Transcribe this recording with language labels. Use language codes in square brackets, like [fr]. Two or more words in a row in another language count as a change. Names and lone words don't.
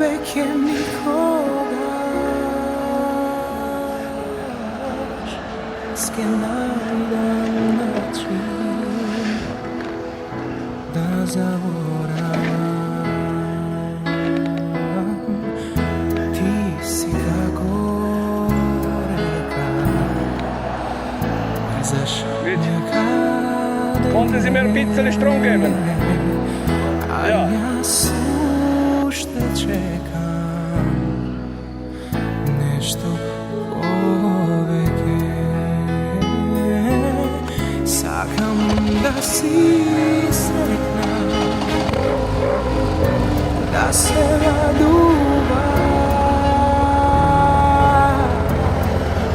[mk] ќе никогаш ќе најдам начин да заборавам. Ти си како река, заш некаде [de] Konnte Sie mir ein bisschen Strom geben? Ja. [mk] Јас уште чекам нешто повеќе. Сакам да си среќна, да се радуваш.